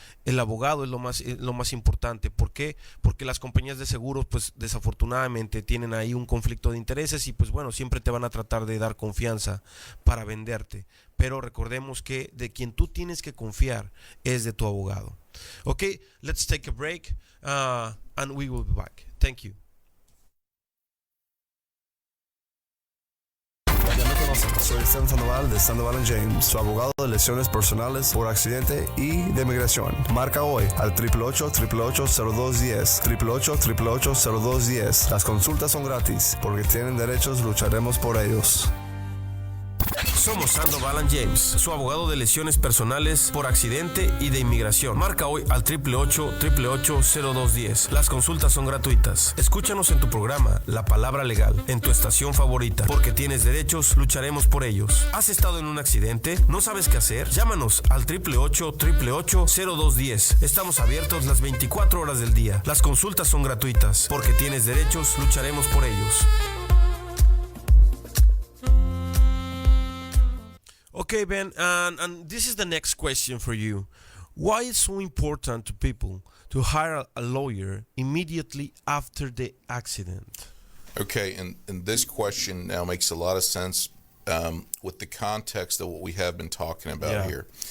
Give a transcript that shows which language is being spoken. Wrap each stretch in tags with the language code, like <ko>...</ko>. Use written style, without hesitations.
<es>El abogado es lo más importante. ¿Por qué? Porque las compañías de seguros, pues desafortunadamente tienen ahí un conflicto de intereses, y pues bueno, siempre te van a tratar de dar confianza para venderte. Pero recordemos que de quien tú tienes que confiar es de tu abogado.</es> <en>Okay, let's take a break and we will be back. Thank you.</en> <es>Ya me conocen, soy Sandoval de Sandoval James, su abogado de lesiones personales por accidente y de inmigración. Marca hoy al 888-888-0210, 888-888-0210. Las consultas son gratis, porque tienen derechos, lucharemos por ellos. Somos Sandoval James, su abogado de lesiones personales por accidente y de inmigración. Marca hoy al 888-888-0210. Las consultas son gratuitas. Escúchanos en tu programa La Palabra Legal, en tu estación favorita. Porque tienes derechos, lucharemos por ellos. ¿Has estado en un accidente? ¿No sabes qué hacer? Llámanos al 888-888-0210. Estamos abiertos las 24 horas del día. Las consultas son gratuitas. Porque tienes derechos, lucharemos por ellos.</es> <en>Okay, Ben, and this is the next question for you. Why is it so important to people to hire a lawyer immediately after the accident? Okay, and this question now makes a lot of sense with the context of what we have been talking about here.</en>